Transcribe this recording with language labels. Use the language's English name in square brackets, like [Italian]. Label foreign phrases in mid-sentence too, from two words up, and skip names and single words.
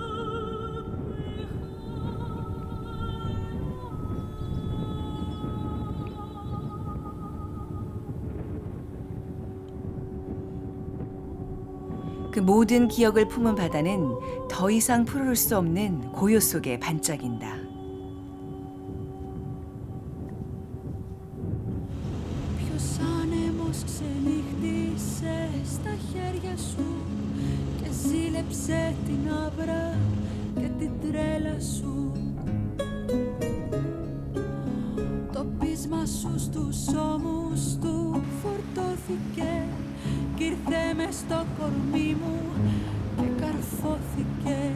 [Korean] 그 모든 기억을 품은 바다는 더 이상 푸를 수 없는 고요 속에 반짝인다. [Greek] Ποιος άνεμος ξενύχτησε στα χέρια σου και ζήλεψε την άβρα και την τρέλα σου. Το πείσμα σου στους ώμους του φορτώθηκε κι ήρθε μες στο κορμί μου και καρφώθηκε.